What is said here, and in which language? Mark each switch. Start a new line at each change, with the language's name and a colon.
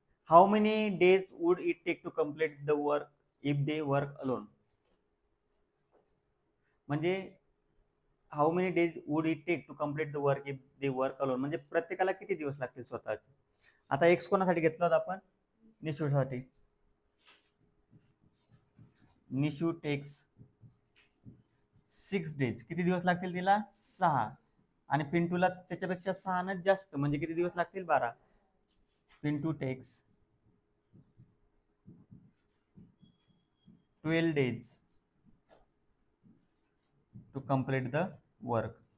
English: How many days would it take to complete the work if they work alone.
Marathi: म्हणजे
English: how many days would it take to complete the work if they work alone,
Marathi: म्हणजे प्रत्येकाला किती दिवस लागतील स्वतःचे. आता x कोणासाठी घेतला होता आपण? निशूसाठी.
English: Nishu takes 6 days.
Marathi: किती दिवस लागतील तिला? 6. आणि पिंटूला त्याच्यापेक्षा 6 न जास्त, म्हणजे किती दिवस लागतील? 12.
English: Pintu takes 12 days to complete the work.